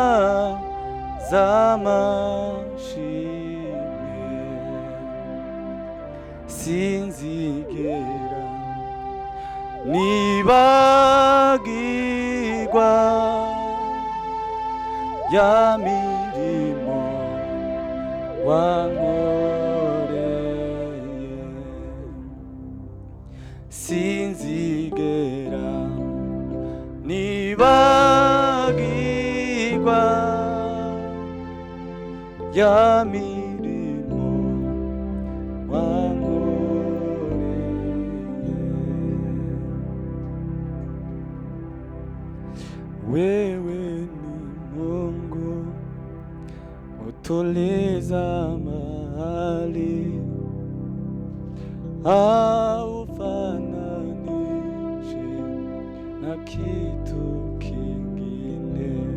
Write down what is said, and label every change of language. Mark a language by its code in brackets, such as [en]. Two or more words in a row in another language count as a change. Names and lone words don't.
[rw] z'amashimwe, sinzigera nibagirwa ya mirimo wankoreye, sinzigera nibagirwa ya mirimo wankoreye. [sw] Wewe ni Mungu utuliza mahali, haufananishi na kitu kingine.